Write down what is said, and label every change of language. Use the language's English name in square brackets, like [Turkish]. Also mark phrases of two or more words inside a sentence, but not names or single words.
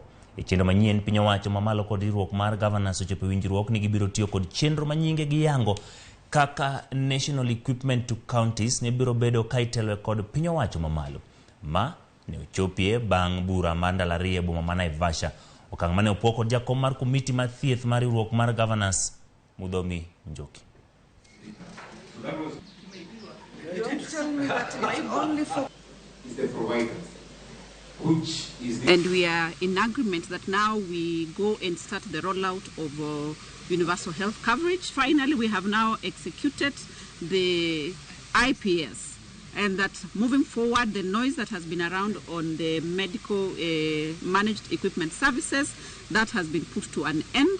[Luo (Kenya and Tanzania)] Chenro manyien piny owacho mamalo kod riwruok mar governance ochopo winjruok ni gibiro tiyo kod chenro manyinge gi yango kaka [English] national equipment [Luo (Kenya and Tanzania)] to counties ne biro bedo ka itelo kod piny owacho mamalo ma ne ochopie bang' bura mar ndalariye boma ma Naivasha. Okang' mane opok kod jakom mar komiti mar thieth mar riwruok mar governance Mudhomi Njoki. [English] And we are in agreement that now we go and start the rollout of universal health coverage. Finally, we have now executed the IPS, and that moving forward, the noise that has been around on the medical managed equipment services, that has been put to an end.